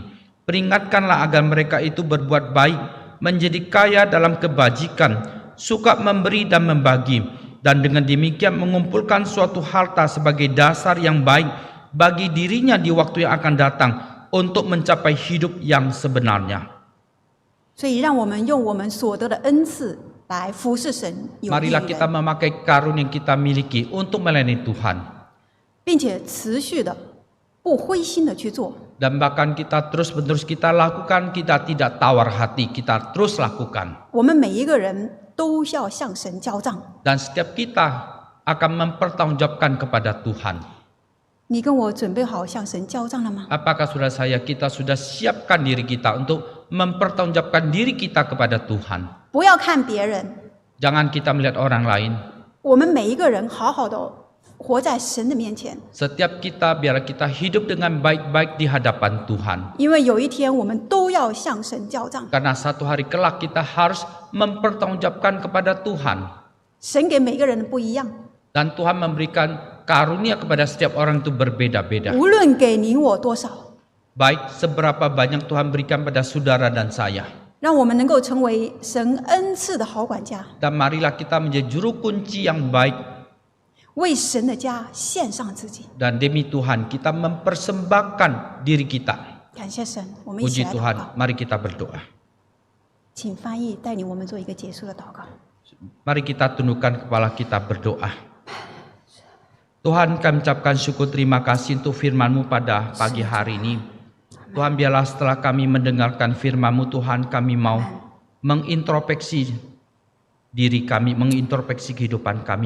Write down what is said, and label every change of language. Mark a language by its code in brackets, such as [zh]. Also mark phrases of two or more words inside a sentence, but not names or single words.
[id] Peringatkanlah agar mereka itu berbuat baik, menjadi kaya dalam kebajikan, suka memberi dan membagi, dan dengan demikian mengumpulkan suatu harta sebagai dasar yang baik bagi dirinya di waktu yang akan datang untuk mencapai hidup yang sebenarnya. [zh] 所以，让我们用我们所得的恩赐来服侍神，有益 [id] Marilah [zh] 于 [id] kita [zh] 人， [id] memakai karunia yang kita miliki untuk melayani Tuhan. [zh] 并且持续的、不灰心的去做。 [id] Dan bahkan kita terus-menerus kita lakukan, kita tidak tawar hati, kita terus lakukan. [zh] 我们每一个人都要向神交账。 [id] Dan setiap kita akan mempertanggungjawabkan kepada Tuhan. [zh] 你跟我准备好向神交账了吗？ [id] Apakah saudara saya kita sudah siapkan diri kita untuk mempertanggungjawabkan diri kita kepada Tuhan? [zh] 不要看别人， [id] Jangan kita melihat orang lain. [zh] 我们每一个人好好的活在神的面前， [id] Setiap kita biar kita hidup dengan baik-baik di hadapan Tuhan. [zh] 因为有一天我们都要向神交账。 [id] Karena satu hari kelak kita harus mempertanggungjawabkan kepada Tuhan. [zh] 神给每个人不一样， [id] Dan Tuhan memberikan karunia kepada setiap orang itu berbeda-beda. [zh] 无论给你我多少， [id] Baik seberapa banyak Tuhan berikan pada saudara dan saya. [zh] 让我们能够成为神恩赐的好管家， [id] Dan marilah kita menjadi juru kunci yang baik. [zh] 为神的家献上自己。 [id] Dan demi Tuhan kita mempersembahkan diri kita. [zh] 感谢神，我们一起 [id] Puji [zh] 来祷 [id] Tuhan, [zh] 告。 [id] mari kita berdoa. [zh] 请翻译带领我们做一个结束的祷告。 [id] Mari kita tundukkan kepala kita berdoa. Tuhan, kami ucapkan syukur terima kasih untuk firman-Mu pada pagi hari ini. Tuhan, biarlah setelah kami mendengarkan firman-Mu, Tuhan, kami mau mengintrospeksi diri kami, mengintrospeksi kehidupan kami.